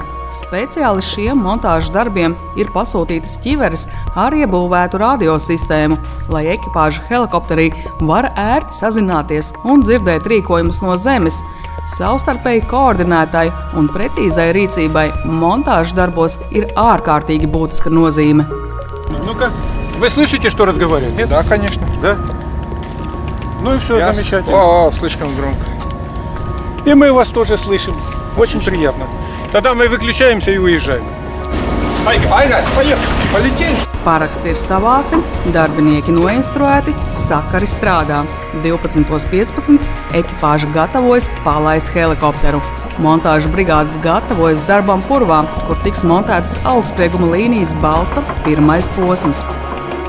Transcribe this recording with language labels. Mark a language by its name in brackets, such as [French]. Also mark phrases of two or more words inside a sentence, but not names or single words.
[Latvian] Speciāli šiem montāžas darbiem ir pasūtītas ķiveres ar iebūvētu radiosistēmu, lai ekipāža helikopterī var ērti sazināties un dzirdēt rīkojumus no zemes. Savstarpēji koordinētai un precīzai rīcībai montāžas darbos ir ārkārtīgi būtiska nozīme. [Russian] Ну-ка, вы слышите, что разговаривает? Нет? Да, конечно. Да? Ну и все, замечательно. Слишком громко. И мы вас тоже слышим. Очень приятно. Тогда мы выключаемся и уезжаем. Поехали! Полетели! [Latvian] Paraksti ir savākti, darbinieki noinstruēti, sakari strādā. 12:15 ekipāža gatavojas palaist helikopteru. Montāžu brigādes gatavojas darbam purvā, kur tiks montētas augstsprieguma līnijas balsta pirmais posms.